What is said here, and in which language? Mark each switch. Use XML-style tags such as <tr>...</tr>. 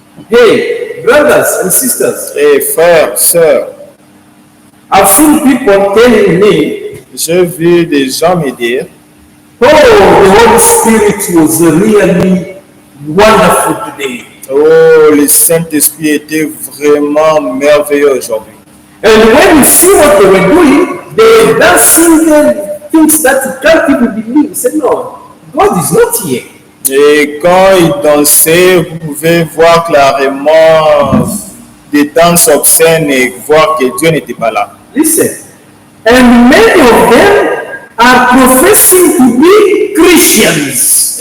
<en>Hey, brothers and sisters,</en> <fr>Et frères, sœurs,</fr> <en>I've seen people telling me,</en> <fr>j'ai vu des gens me dire,</fr> <en>oh, the Holy Spirit was really wonderful today.</en> <fr>oh, le Saint-Esprit était vraiment merveilleux aujourd'hui.</fr> <en>And when you see what they were doing, they were dancing things that you can't even believe. You say, no, God is not here.</en> <fr>Et quand ils dansaient, vous pouvez voir clairement des danses obscènes et voir que Dieu n'était pas là.</fr> <en>Listen. And many of them are professing to be Christians.</en>